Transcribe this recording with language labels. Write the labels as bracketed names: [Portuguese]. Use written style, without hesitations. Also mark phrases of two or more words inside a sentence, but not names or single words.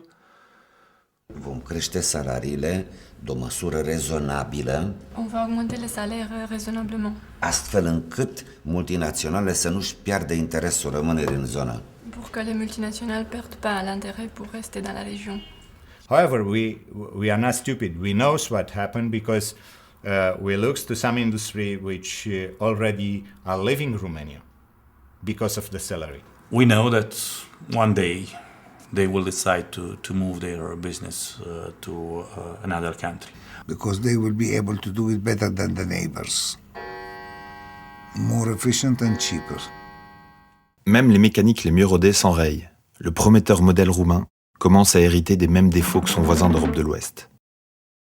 [Romanian] Vom crește salariile de o măsură rezonabilă, [French] On va augmenter les salaires raisonnablement, [Romanian] astfel încât multinaționale să nu-și piardă interesul rămânerii în zonă. [French] pour que les multinationales perdent pas l'intérêt pour rester dans la région. [English] However, we are not stupid. We know what happened because we look to some industry which already are leaving Romania because of the salary. We know that one day they will decide to move their business to another country. Because they will be able to do it better than the neighbors. More efficient and cheaper. [French] Même les mécaniques les mieux rodés s'enrayent. Le prometteur modèle roumain commence à hériter des mêmes défauts que son voisin d'Europe de l'Ouest.